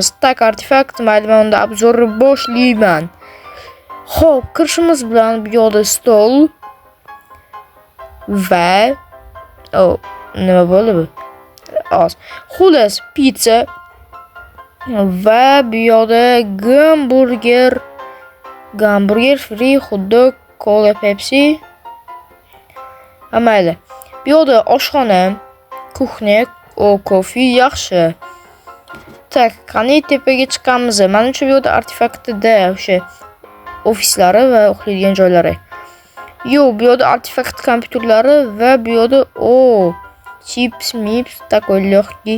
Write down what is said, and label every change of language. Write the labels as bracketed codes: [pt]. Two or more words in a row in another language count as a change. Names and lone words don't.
[uz] Tak artefakt, mayli men unda obzorni boshlayman. Xo'p, kirishimiz bilan bu yoqda stol va nima bo'ldi bu? Xullas, pizza va bu yoqda hamburger free, hot-dog, cola, Pepsi. Mayli. Bu yoqda oshxona, kuxnya, kofe yaxshi. Tak, qani tepaga chiqamiz. Menimcha bu yoqda artefaktda o'sha ofislari va uxlaydigan joylari. Bu yoqda artefakt kompyuterlari va bu yoqda chips, [ru] такой легкий.